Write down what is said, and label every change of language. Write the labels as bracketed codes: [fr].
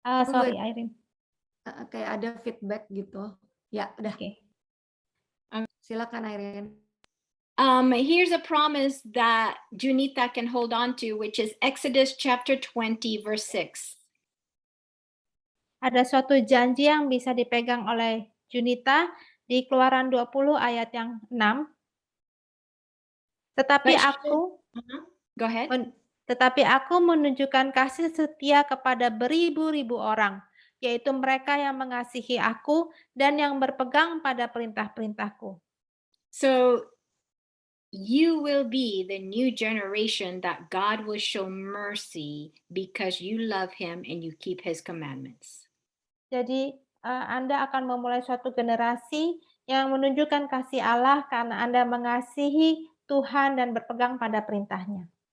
[en] sorry, Irene. [id] Kayak ada feedback gitu. Ya, udah. Oke. Silakan Irene. [en] Here's a promise that Junita can hold on to, which is Exodus chapter 20, verse 6. [id] Ada suatu janji yang bisa dipegang oleh Junita di Keluaran 20 ayat yang 6. Tetapi [en] Go ahead. [id] aku menunjukkan kasih setia kepada beribu-ribu orang, yaitu mereka yang mengasihi aku dan yang berpegang pada perintah-perintahku. [en] So you will be the new generation that God will show mercy because you love him and you keep his commandments. [id] Jadi Anda akan memulai suatu generasi yang menunjukkan kasih Allah karena Anda mengasihi Tuhan dan berpegang pada perintahnya.